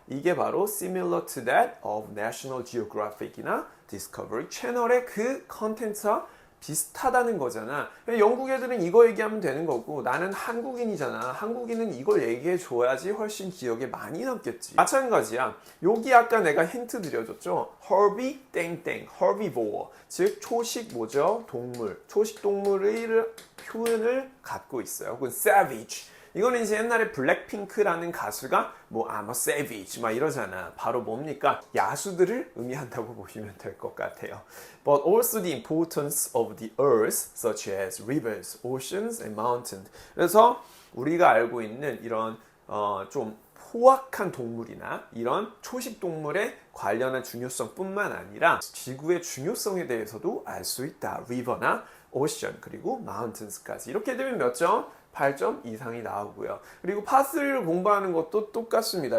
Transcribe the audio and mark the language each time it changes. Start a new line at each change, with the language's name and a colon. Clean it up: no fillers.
Korean: 이게 바로
English: similar to that of
Korean: National Geographic이나 Discovery 채널의 그 컨텐츠와 비슷하다는 거잖아. 영국 애들은 이거 얘기하면 되는 거고 나는 한국인이잖아. 한국인은 이걸 얘기해 줘야지 훨씬 기억에 많이 남겠지. 마찬가지야. 여기 아까 내가 힌트 드려줬죠. Herbie 땡땡, herbivore. 즉 초식 뭐죠? 동물. 초식 동물의 표현을 갖고 있어요. 혹은 savage. 이거는 이제 옛날에 블랙핑크라는 가수가 뭐
English: I'm a savage
Korean: 막 이러잖아. 바로 뭡니까? 야수들을 의미한다고 보시면 될 것 같아요.
English: But also the importance of the earth, such as rivers, oceans, and mountains.
Korean: 그래서 우리가 알고 있는 이런 좀 포악한 동물이나 이런 초식 동물에 관련한 중요성뿐만 아니라 지구의 중요성에 대해서도 알 수 있다. river나 ocean 그리고 mountains까지. 이렇게 되면 몇 점? 8점 이상이 나오고요. 그리고 파3를 공부하는 것도 똑같습니다.